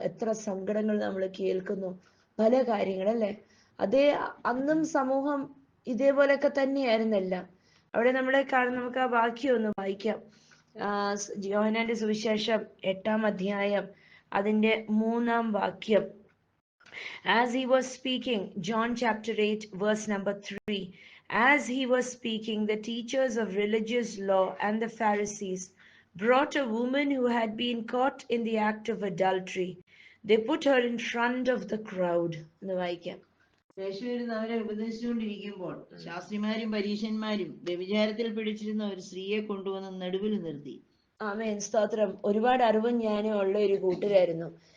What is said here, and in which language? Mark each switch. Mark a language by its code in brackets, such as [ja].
[ml] എത്ര സങ്കടങ്ങൾ നമ്മൾ കേൾക്കുന്നു, പല കാര്യങ്ങളല്ലേ. അന്നും സമൂഹം ഇതേപോലൊക്കെ തന്നെയായിരുന്നല്ല. അവിടെ നമുക്ക് ആ വാക്യം ഒന്ന് വായിക്കാം. യോഹന്നാന്റെ സുവിശേഷം 8-ാം അധ്യായം അതിന്റെ 3-ാം വാക്യം. [en] As he was speaking, John chapter 8 verse number 3, as he was speaking, the teachers of religious law and the Pharisees brought a woman who had been caught in the act of adultery. They put her in front of the crowd. [ml] എന്ന് വായിക്കാം. യേശുവിരുന്ന് അവരെ ഉപദേശിച്ചുകൊണ്ടിരിക്കുമ്പോൾ ശാസ്ത്രിമാരും പരീശന്മാരും വ്യഭിചാരത്തിൽ പിടിച്ചിരുന്ന ഒരു സ്ത്രീയെ കൊണ്ടുവന്ന് നടുവിൽ നിർത്തി. ആമേൻ. സ്തോത്രം. ഒരുപാട് അറിവും ജ്ഞാനവും ഉള്ള ഒരു കൂട്ടരായിരുന്നു.